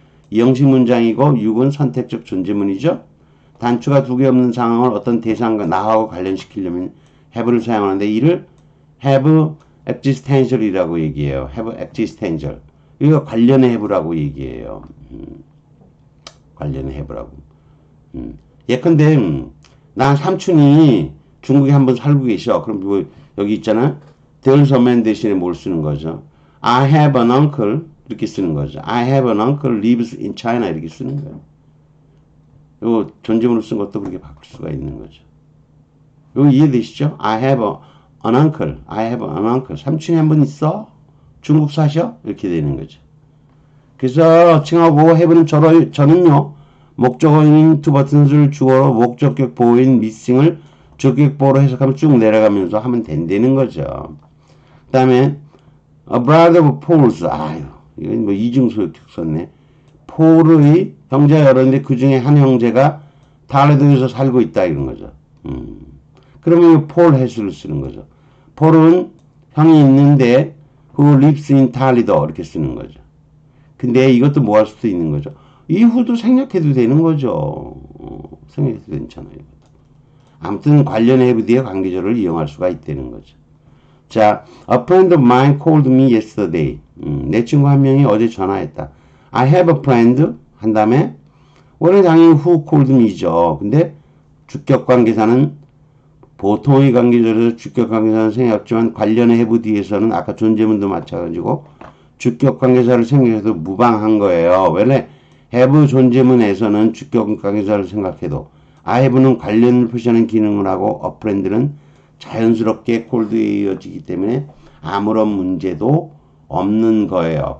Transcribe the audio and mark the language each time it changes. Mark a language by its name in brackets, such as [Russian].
[Korean] 이 형식 문장이고 6은 선택적 존재문이죠. 단추가 두 개 없는 상황을 어떤 대상과 나하고 관련시키려면 have를 사용하는데 이를 have existential이라고 얘기해요. [English] have existential. [Korean] 이거 관련의 have라고 얘기해요. 관련의 have라고. 예컨대 난 삼촌이 중국에 한번 살고 계셔. 그럼 뭐 여기 있잖아. [English] There's a man [Korean] 대신에 뭘 쓰는 거죠? [English] I have an uncle 이렇게 쓰는 거죠. I have an uncle lives in China 이렇게 쓰는 거예요. [Korean] 요 존재문으로 쓴 것도 그렇게 바꿀 수가 있는 거죠. 이거 이해되시죠? [English] I have an uncle. I have an uncle. [Korean] 삼촌이 한 분 있어? 중국 사셔? 이렇게 되는 거죠. 그래서 칭하고 have는 저는요. 목적어인 to buttons를 주어로 목적격 보호인 missing을 주격 보호로 해석하면 쭉 내려가면서 하면 된다는 거죠. [English] 그 다음에 a brother of Paul's. [Korean] 아유, 이건 뭐 이중소유격 썼네. 폴의 형제가 여러 있는데 그 중에 한 형제가 달레도에서 살고 있다 이런 거죠. 그러면 폴 해수를 쓰는 거죠. 폴은 형이 있는데 [English] who lives in Toledo [Korean] 이렇게 쓰는 거죠. 근데 이것도 뭐 할 수도 있는 거죠. 이후도 생략해도 되는 거죠. 생략해도 괜찮아요. 아무튼 관련 have 뒤에 관계절을 이용할 수가 있다는 거죠. [English] 자, a friend of mine called me yesterday. [Korean] 내 친구 한 명이 어제 전화했다. [English] I have a friend [Korean] 한 다음에 원래 당연히 [English] who called me죠. [Korean] 근데 주격 관계사는 보통의 관계절에서 주격 관계사는 생략했지만 관련의 have 뒤에서는 아까 존재문도 마찬가지고 주격 관계사를 생략해도 무방한 거예요. 원래 have 존재문에서는 주격 관계사를 생각해도 I have는 관련을 표시하는 기능을 하고 a friend는 자연스럽게 cold에 이어지기 때문에 아무런 문제도 없는 거예요.